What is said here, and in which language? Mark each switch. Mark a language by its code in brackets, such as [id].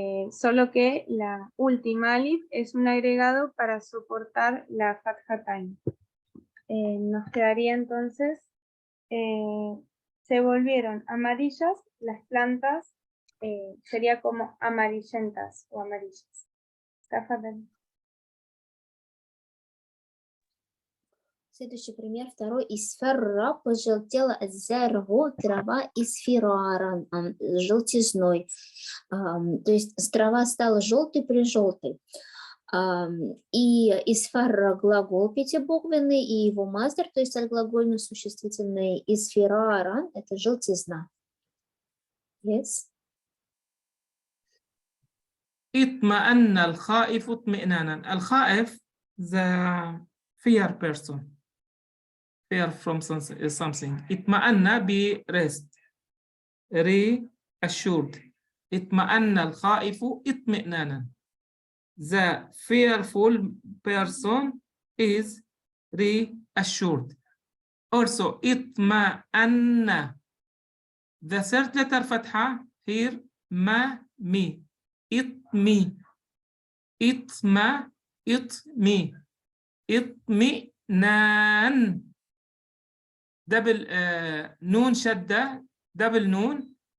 [es] Solo que la última alif es un agregado para soportar la fathatain. Nos quedaría entonces, se volvieron amarillas las plantas, sería como amarillentas o amarillas. Tafadhali. [ru] Следующий пример, второй. Исфарра, пожелтела заргу, трава исфираран, желтизной. То есть трава стала желтой при желтой. И исфарра глагол пятибуквенный, и его мастер, то есть отглагольно существительный, исфираран, это желтизна. [en] Yes. [ar] اطمأن الخائف اطمئنانا. [en] الخائف the fear person. Fear from something. اطمأن be rest. Reassured. [ar] اطمأن الخائف اطمئنانا. [en] The fearful person is reassured. Also, اطمأن. The third letter فتحة here ما مي. [ar] اطمي. اطمى. اطمي. اطمئنان. [en] Double noon [ar] شدة. [en] Double noon.